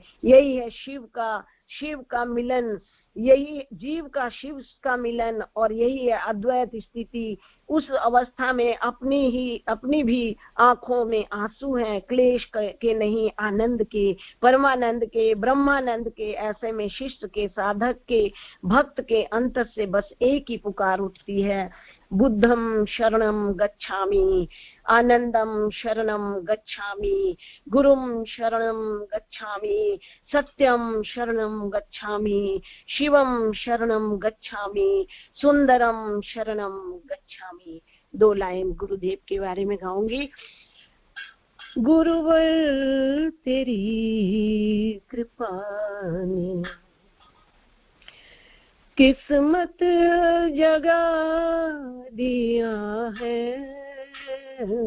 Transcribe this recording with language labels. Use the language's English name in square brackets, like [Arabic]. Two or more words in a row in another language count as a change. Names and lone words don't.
[Hindi] यही है शिव का मिलन, यही जीव का शिव का मिलन, और यही है अद्वैत स्थिति। उस अवस्था में अपनी भी आंखों में आंसू हैं, क्लेश के नहीं, आनंद के, परमानंद के, ब्रह्मानंद के। ऐसे में शिष्ट के, साधक के, भक्त के अंतर से बस एक ही पुकार उठती है, [Sanskrit] बुद्धम शरणम गच्छामि, आनंदम शरणम गच्छामि, गुरुम शरणम गच्छामि, सत्यम शरणम गच्छामि, शिवम शरणम गच्छामि, सुंदरम शरणम गच्छामि। [Hindi] 2 लाइन गुरुदेव के बारे में गाऊंगी। गुरुवर तेरी कृपा ने किस्मत जगा दिया है,